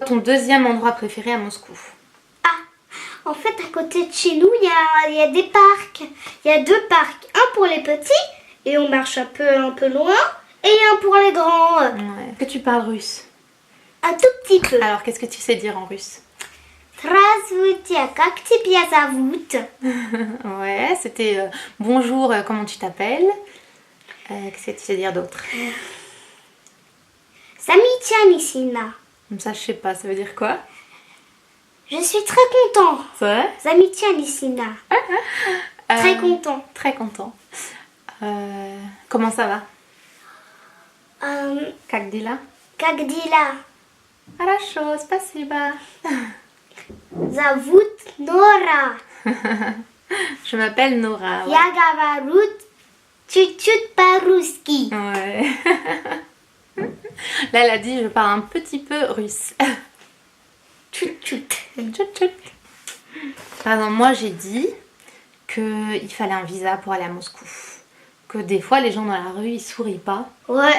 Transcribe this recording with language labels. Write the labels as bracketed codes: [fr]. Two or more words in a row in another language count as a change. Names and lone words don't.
[fr] Ton deuxième endroit préféré à Moscou? En fait, à côté de chez nous, il y a des parcs. Il y a 2 parcs. Un pour les petits, et on marche un peu loin. Et un pour les grands. Ouais. Est-ce que tu parles russe? Un tout petit peu. Alors, qu'est-ce que tu sais dire en russe? [ru] Здравствуйте, как тебя зовут? [fr] Ouais, c'était bonjour, comment tu t'appelles? Qu'est-ce que tu sais dire d'autre? [ru] Замечательно. [fr] Comme ça, je sais pas, ça veut dire quoi? Je suis très content. C'est vrai? Замечательно. Très content. Très content. Comment ça va? [ru] Как дела? Как дела? Хорошо, спасибо. Зовут Nora. [fr] Je m'appelle Nora. Ouais. [ru] Я говорю чуть-чуть по-русски. [fr] Ouais. Là, elle a dit je parle un petit peu russe. [ru] Чуть, чуть. Чуть, чуть. [fr] Par exemple, moi j'ai dit qu'il fallait un visa pour aller à Moscou. Que des fois les gens dans la rue ils sourient pas. Ouais.